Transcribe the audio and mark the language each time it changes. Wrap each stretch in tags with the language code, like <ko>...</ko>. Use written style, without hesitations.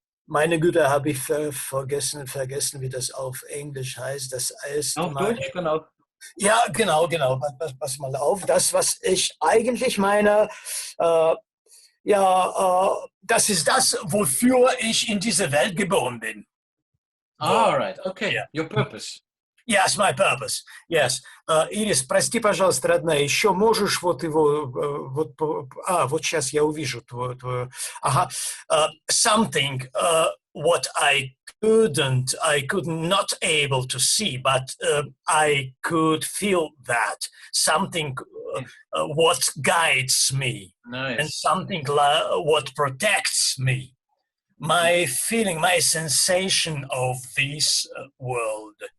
<de>meine Güte, habe ich vergessen, wie das auf Englisch heißt. Das ist Auf meine, Deutsch kann auch. ja, genau. Pass mal auf. Das, was ich eigentlich meine, das ist das, wofür ich in diese Welt geboren bin.</de> <en>All right. Okay. Yeah. Your purpose. Yes, my purpose. Yes.</en> <ru>Ирис, прости, пожалуйста, родная, еще можешь вот его, вот сейчас я увижу твою, ага.</ru> <en>Something, what I could not able to see, but I could feel that. Something what guides me. Nice. And something what protects me. My feeling, my sensation of this world.</en>